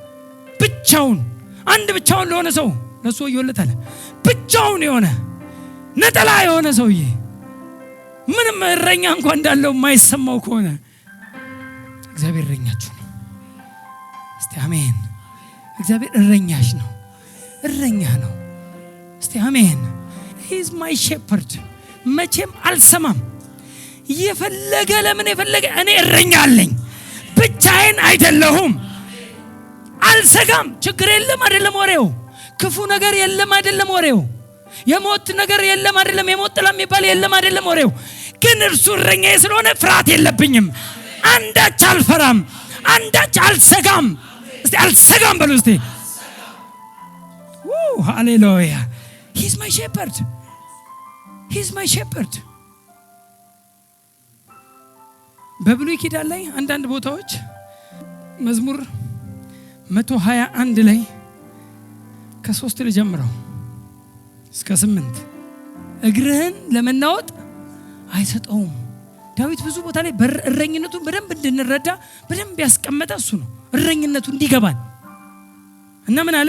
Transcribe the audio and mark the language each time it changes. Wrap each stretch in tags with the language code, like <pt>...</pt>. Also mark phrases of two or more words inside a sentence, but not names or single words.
<am>ብቻውን ለሆነ ሰው ለሱ ይወለታል። ብቻውን የሆነ ነጠላ የሆነ ሰውዬ ምንም እረኛ እንኳን እንዳለው የማይሰማው ከሆነ እግዚአብሔር እረኛችሁ ነው። እስቲ አሜን። እግዚአብሔር እረኛሽ ነው፣ እረኛ ነው። እስቲ አሜን።</am> <en>he is my shepherd።</en> <am>መቼም አልሰማም። ለምን የፈለገ እኔ እረኛ አለኝ። ብቻዬን አይደለሁም። አልሰጋም። ችግር የለም አይደለም ወሬው። ክፉ ነገር የለም አይደለም ወሬው። የሞት ነገር የለም አይደለም። የሞት ጥላ የሚባል የለም አይደለም ወሬው። ግን እርሱ እረኛዬ ስለሆነ ፍርሃት የለብኝም። አንዳች አልፈራም፣ አንዳች አልሰጋም። እስቲ አልሰጋም በሉ እስቲ።</am> <en>ሃሌሉያ። he is my shepherd። he is my shepherd። በብሉይ</en> <am>ኪዳን ላይ አንዳንድ ቦታዎች መዝሙር 121 ላይ ከ3 ልጀምረው እስከ 8 እግርህን ለመናወጥ አይሰጠውም። ዳዊት ብዙ ቦታ ላይ እረኝነቱን በደንብ እንድንረዳ በደንብ ያስቀመጠ እሱ ነው። እረኝነቱ እንዲገባን እና ምን አለ?</am>